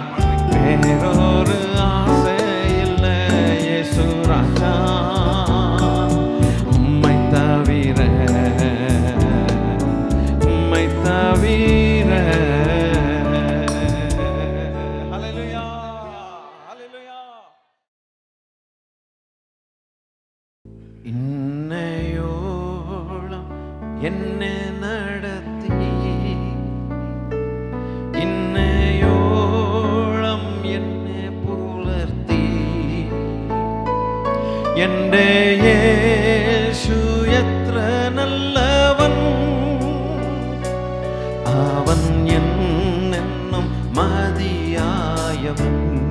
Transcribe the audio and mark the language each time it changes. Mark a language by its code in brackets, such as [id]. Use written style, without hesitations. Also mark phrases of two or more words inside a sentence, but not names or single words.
[ta] வேறொரு ஆசை இல்லை இயேசு ராஜா, உம்மை தவிர உம்மை தவிர. ஹல்லேலூயா, ஹல்லேலூயா. [ml] இன்னையோളം എന്നെ നടത്തി, ഇന്നയോളം എന്നെ പുലർത്തി, എൻ്റെ യേശു എത്ര നല്ലവൻ, അവൻ എന്നെന്നും മതിയായവൻ.